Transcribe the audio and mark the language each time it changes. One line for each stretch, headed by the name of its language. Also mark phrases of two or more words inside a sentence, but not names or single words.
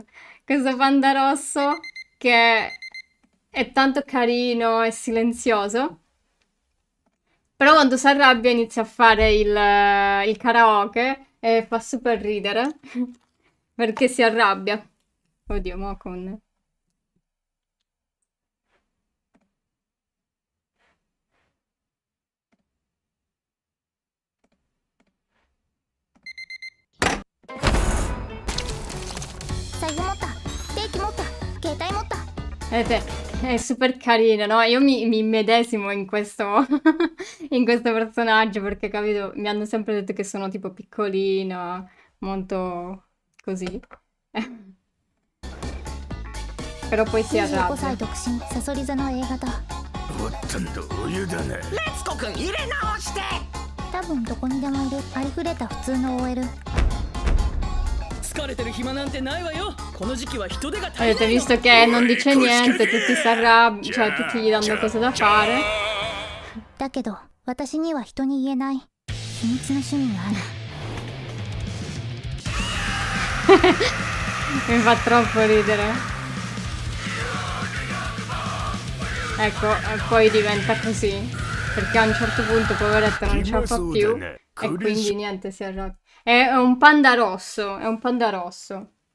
Italian: Questo panda rosso che è tanto carino e silenzioso, però quando si arrabbia inizia a fare il karaoke e fa super ridere perché si arrabbia. Oddio, mo con...
Japanese: 財布持った定期持った携帯持った
Italian: È super carino, no? Io mi immedesimo in questo, in questo personaggio perché, capito, mi hanno sempre detto che sono tipo piccolina, molto così. Però poi si 25 arrabbia.
Japanese: 歳独身サソリ座の A 型おっとんとお湯だね。レツコ君入れ直して。多分どこにでもいるありふれた普通の OL 疲れてる暇なんてないわよ。この時期は人手が足り
Italian: Avete
Japanese: ないの。
Italian: visto che non dice niente, tutti si arrabbiano, cioè tutti gli danno cose da fare.
Japanese: だけど私には人に言えない秘密の趣味がある
Italian: Mi fa troppo ridere. Ecco, e poi diventa così. Perché a un certo punto, poveretto, non ce la fa più. E quindi niente, si arrabbia. È un panda rosso, è un panda rosso.